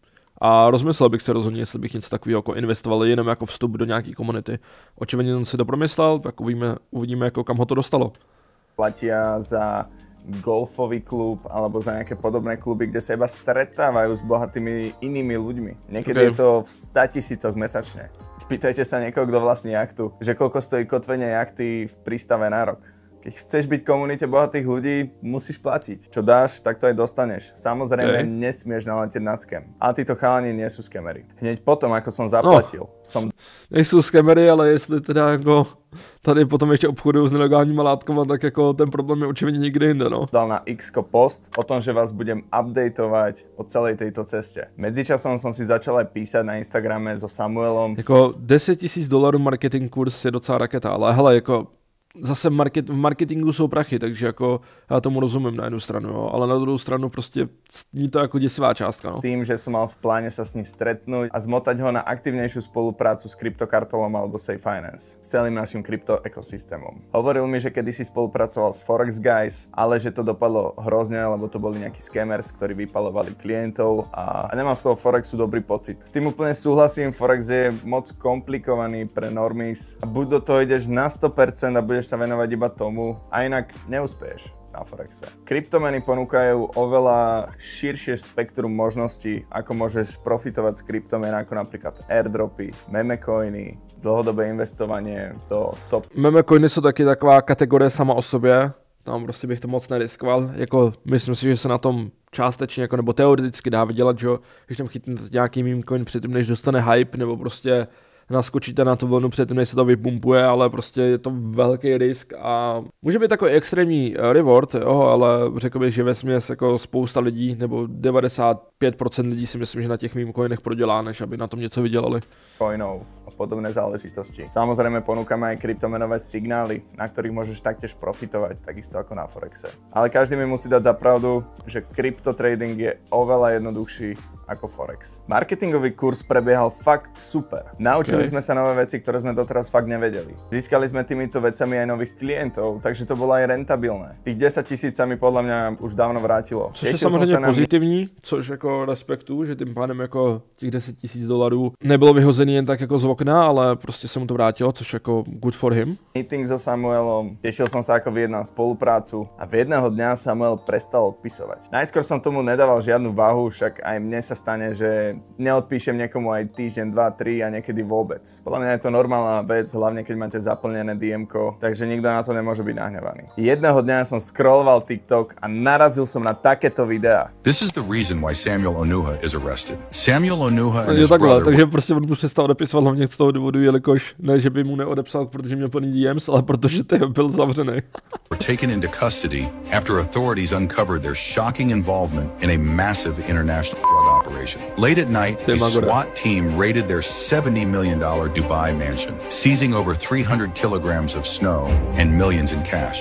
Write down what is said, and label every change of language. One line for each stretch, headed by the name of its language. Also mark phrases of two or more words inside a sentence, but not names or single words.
Czech: A rozmyslel bych se rozhodně, jestli bych něco takového jako investoval jenom jako vstup do nějaký komunity. Očividně on si to promyslel, tak uvidíme jako kam ho to dostalo.
Slovak: Platia za golfový klub alebo za nejaké podobné kluby, kde sa iba stretávajú s bohatými inými ľuďmi. Niekedy je to v 100 000 mesačne. Spýtajte sa niekoho, kto vlastní jachtu, že koľko stojí kotvenie jachty v prístave na rok. Keď chceš byť v komunite bohatých ľudí, musíš platiť. Čo dáš, tak to aj dostaneš. Samozrejme, nesmieš naletieť na scam. Ale títo chalani nie sú scamery. Hneď potom, ako som zaplatil,
Czech: nejsou scamery, ale jestli teda jako tady potom ještě obchodují s nelegálníma látkama, tak jako ten problém je očividně někde jinde, no.
Slovak: Dal na X-ko post o tom, že vás budem updateovať o celej tejto ceste. Medzičasom som si začal aj písať na Instagrame so Samuelom.
Czech: Jako $10,000 marketing kurz je docela raketa, ale hele, jako zase v marketingu jsou prachy, takže jako já tomu rozumím na jednu stranu, jo, ale na druhou stranu prostě ní to jako děsivá částka. No.
Slovak: Tým, že som mal v pláne sa s ním stretnúť a zmotať ho na aktívnejšiu spoluprácu s kryptokartelom alebo Safe Finance, s celým našim kryptoekosystémom. Hovoril mi, že kedysi spolupracoval s Forex Guys, ale že to dopadlo hrozne, lebo to boli nejakí scammers, ktorí vypalovali klientov a nemal z toho Forexu dobrý pocit. S tým úplne súhlasím, Forex je moc komplikovaný pre normies a buď do toho ideš na 100% a budeš sa venovať iba tomu a inak neúspeješ na Forexe. Kryptomeny ponúkajú oveľa širšie spektrum možností, ako môžeš profitovať z kryptomien, ako napríklad airdropy, memecoiny, dlhodobé investovanie do top.
Czech: Memecoiny jsou taky taková kategorie sama o sobě, tam prostě bych to moc neriskoval, jako myslím si, že se na tom částečně jako, nebo teoreticky dá vydělat, že když tam chytnete nějaký
English: meme coin
Czech: předtím, než dostane hype, nebo prostě naskočíte na tu vlnu předtím, než se to vypumpuje, ale prostě je to velký risk a může být takový extrémní reward, jo, ale řekl bych, že vesměs jako spousta lidí, nebo 95% lidí si myslím, že na těch meme coinech prodělá, než aby na tom něco vydělali.
Slovak: Coinov a podobné záležitosti. Samozrejme ponúkame aj kryptomenové signály, na ktorých môžeš taktiež profitovať, takisto ako na Forexe. Ale každý mi musí dať za pravdu, že kryptotrading je oveľa jednoduchší ako Forex. Marketingový kurz prebiehal fakt super. Naučili sme sa nové veci, ktoré sme doteraz fakt nevedeli. Získali sme týmito vecami aj nových klientov, takže to bolo aj rentabilné. Tých 10 000 sa mi podľa mňa už dávno vrátilo.
Czech: Což je samozřejmě pozitivní, což jako respektuju, že tím pádem jako těch $10,000 nebylo vyhozený jen tak jako z okna, ale prostě se mu to vrátilo, což jako
English: good for him.
Slovak: Meeting so Samuelom, tešil som sa, ako vyjednám spoluprácu a v jedného dňa Samuel prestal odpisovať. Najskôr som tomu nedával žiadnu váhu, však aj mne sa stane, že neodpíšem niekomu aj týždeň, 2, 3 a niekedy vôbec. Podľa mňa je to normálna vec, hlavne keď máte zaplnené DM-ko, takže nikto na to nemôže byť nahnevaný. Jedného dňa som scrolloval TikTok a narazil som na takéto videá.
English: This is the reason why Samuel Onuha is arrested. Samuel Onuha and his brother...
Czech: Takže prostě on mu přestal odepisovat hlavně z toho důvodu, jelikož ne, že by mu neodepsal, protože měl plný DMs, ale protože byl zavřený.
English: Were taken into custody after authorities uncovered their shocking involvement in a massive international drug operation. Late at night, a SWAT team raided their $70 million Dubai mansion, seizing over 300 kilograms of snow and millions in cash.